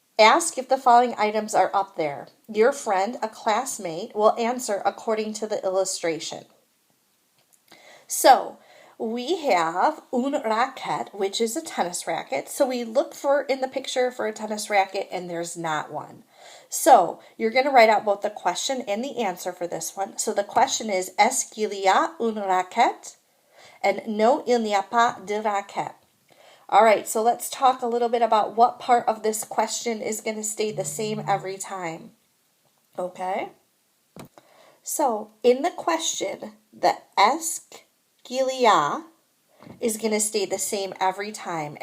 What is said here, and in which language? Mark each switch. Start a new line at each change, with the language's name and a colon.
English: Ask if the following items are up there. Your friend, a classmate, will answer according to the illustration. So we have une raquette, which is a tennis racket. So we look for in the picture for a tennis racket, and there's not one. So you're going to write out both the question and the answer for this one. So the question is,
French: est-ce qu'il y a une raquette?
English: And no,
French: il n'y a pas de raquette.
English: All right, so let's talk a little bit about what part of this question is going to stay the same every time. Okay? So in the question, the
French: est-ce qu'il y a
English: is going to stay the same every time.